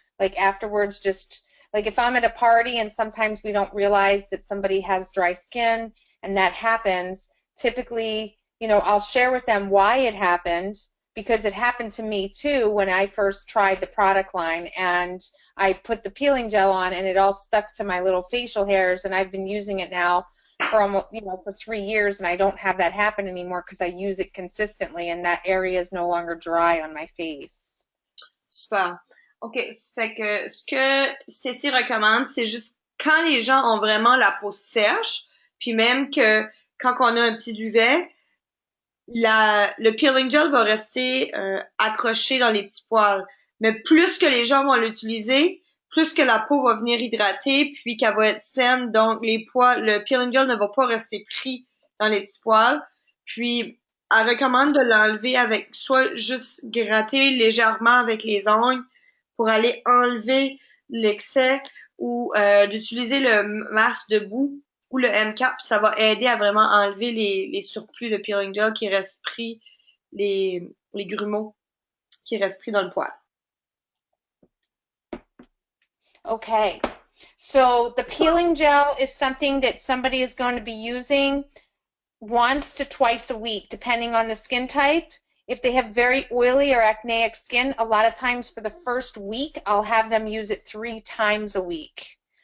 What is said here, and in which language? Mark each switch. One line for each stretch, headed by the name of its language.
English: Like afterwards, just like if I'm at a party and sometimes we don't realize that somebody has dry skin and that happens, typically, I'll share with them why it happened, because it happened to me too when I first tried the product line, and I put the peeling gel on and it all stuck to my little facial hairs, and I've been using it now for almost, for 3 years, and I don't have that happen anymore because I use it consistently and that area is no longer dry on my face. Super. OK.
French: Fait que ce que Stacy recommande, c'est juste quand les gens ont vraiment la peau sèche, puis même que quand on a un petit duvet, le peeling gel va rester accroché dans les petits poils. Mais plus que les gens vont l'utiliser, plus que la peau va venir hydrater, puis qu'elle va être saine. Donc, le peeling gel ne va pas rester pris dans les petits poils. Puis, elle recommande de l'enlever avec soit juste gratter légèrement avec les ongles pour aller enlever l'excès ou d'utiliser le masque de boue ou le M4, ça va aider à vraiment enlever les surplus de peeling gel qui restent pris, les grumeaux qui restent pris dans le poil.
English: Okay. So the peeling gel is something that somebody is going to be using once to twice a week, depending on the skin type. If they have very oily or acneic skin, a lot of times for the first week, I'll have them use it 3 times a week.